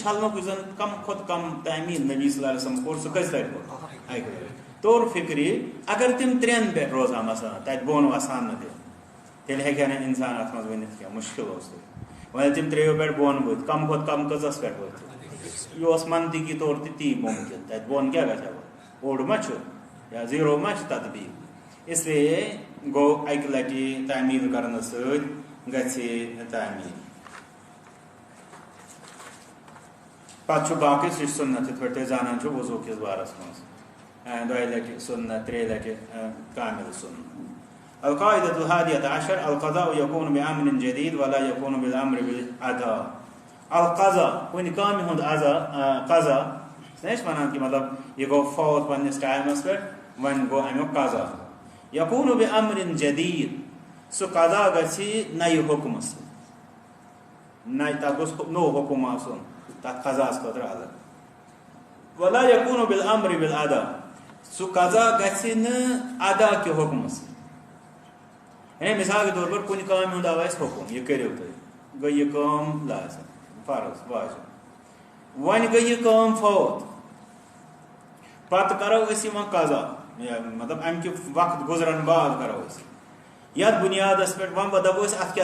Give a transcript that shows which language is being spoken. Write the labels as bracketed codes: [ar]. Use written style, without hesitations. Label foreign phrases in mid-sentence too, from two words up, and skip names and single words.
[ks] چھلنُک یُس زن کم کھۄتہٕ کم تعمیٖر نبی [ar] صلی اللہ علیہ وسلم [ks] کوٚر سُہ کٔژِ لٹہِ کوٚر اکہِ لٹہِ توٚر فِکرِ اگر تِم 3 پٮ۪ٹھ روزہا مثلاً تتہِ بۄن وسہان نہٕ تیٚلہِ ہیٚکہِ ہا نہٕ اِنسان اتھ منٛز ؤنِتھ کینٛہہ مُشکِل اوس وۄنۍ ییٚلہِ تِم 3 پٮ۪ٹھ بۄن ؤتھۍ کم کھۄتہٕ کم کٔژس پٮ۪ٹھ ؤتھۍ یہِ اوس منطقی طور تہِ تی مُمکِن تتہِ بۄن کیٛاہ گژھِ ہا اوٚڑ ما چھُ یا 0 ما چھُ تطبیٖق اسلیے گوٚو اکہِ لٹہِ تعمیٖر کرنہٕ سۭتۍ گژھِ تعمیٖر پتہٕ چھُ باقٕے سُہ چھُ سُنت یِتھ پٲٹھۍ تُہۍ زانان چھِو وضوٗ کِس بارس منٛز 2 لٹہِ سُنت 3 لٹہِ کامل سُنت [ar] القاعدة الحادية عشر القضاء يكون بأمر جديد ولا يكون بالأمر بالأداء القضاء [ks] کُنہِ کامہِ ہُنٛد قضا چھِنہ أسۍ ونان کہِ مطلب یہِ گوٚو فوت پننِس ٹایمس پٮ۪ٹھ وۄنۍ گوٚو امیُک قضا [ar] یکون بأمر جدید [ks] سُہ قضا گژھِ نَیہِ حُکمہٕ سۭتۍ نَیہِ تتھ گوٚژھ نوٚو حُکم آسُن تتھ قضاہس خٲطرٕ الگ [ar] ولا یکون بالامر بالادا [ks] سُہ قضا گژھِ نہٕ ادا کہِ حُکمہٕ سۭتۍ یعنی [ur] مثال کے طور پر [ks] کُنہِ کامہِ ہُنٛد آو اَسہِ حُکم یہِ کٔرِو تُہۍ گٔے یہِ کٲم لازم فرض واجب وۄنۍ گٔے یہِ کٲم فوت پتہٕ کرو أسۍ یِمن قضا مطلب امہِ کہِ وقت گُزرن بعد کرو أسۍ یتھ بُنیادس پٮ۪ٹھ وۄنۍ دپو أسۍ اتھ